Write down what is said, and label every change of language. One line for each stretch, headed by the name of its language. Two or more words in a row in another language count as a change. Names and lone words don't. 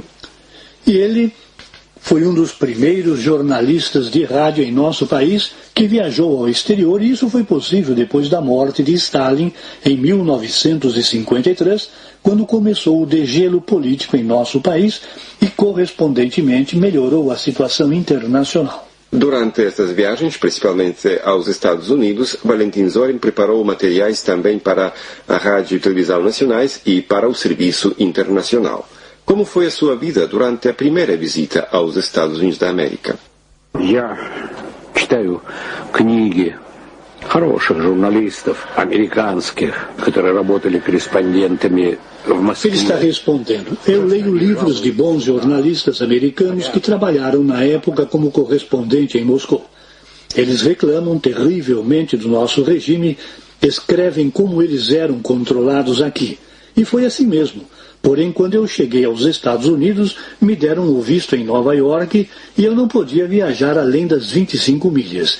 Portuguese: E ele foi um dos primeiros jornalistas de rádio em nosso país que viajou ao exterior, e isso foi possível depois da morte de Stalin em 1953, quando começou o degelo político em nosso país e, correspondentemente, melhorou a situação internacional. Durante estas viagens, principalmente aos Estados Unidos, Valentin Zorin preparou materiais também para a rádio e televisão nacionais e para o serviço internacional. Como foi a sua vida durante a primeira visita aos Estados Unidos da América?
Russian: Я читаю книги хороших журналистов, американских, которые работали корреспондентами в Москве.
Portuguese: Ele está respondendo. Eu leio livros de bons jornalistas americanos que trabalharam na época como correspondente em Moscou. Eles reclamam terrivelmente do nosso regime, escrevem como eles eram controlados aqui. E foi assim mesmo. Porém, quando eu cheguei aos Estados Unidos, me deram o visto em Nova York e eu não podia viajar além das 25 milhas.